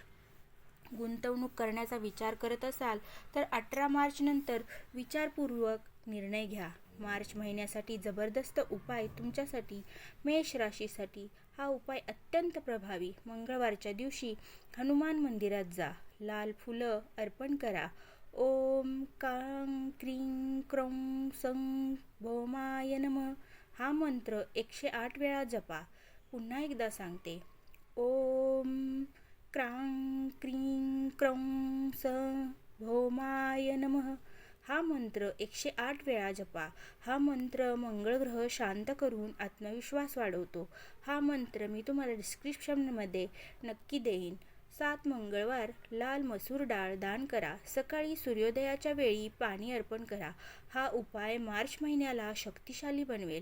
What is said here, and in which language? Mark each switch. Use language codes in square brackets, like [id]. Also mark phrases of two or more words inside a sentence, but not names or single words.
[mr] गुंतवणूक करण्याचा विचार करत असाल तर 18 मार्च नंतर विचारपूर्वक निर्णय घ्या. मार्च महिन्यासाठी जबरदस्त उपाय तुमच्यासाठी. मेष राशीसाठी हा उपाय अत्यंत प्रभावी. मंगळवारच्या दिवशी हनुमान मंदिरात जा. लाल फुलं अर्पण करा. [sa] ओम कां क्रीं क्रौं सं भौमाय नमः [mr] हा मंत्र 108 वेळा जपा. पुन्हा एकदा सांगते, [sa] ओम क्रां क्रीं क्रौं सं भौमाय नमः [mr] हा मंत्र 108 वेळा जपा. हा मंत्र मंगळ ग्रह शांत करून आत्मविश्वास वाढवतो. हा मंत्र मी तुम्हाला डिस्क्रिप्शनमध्ये नक्की देईन. 7 मंगळवार लाल मसूर डाळ दान करा. सकाळी सूर्योदयाच्या वेळी पाणी अर्पण करा. हा उपाय मार्च महिन्याला शक्तिशाली बनवेल.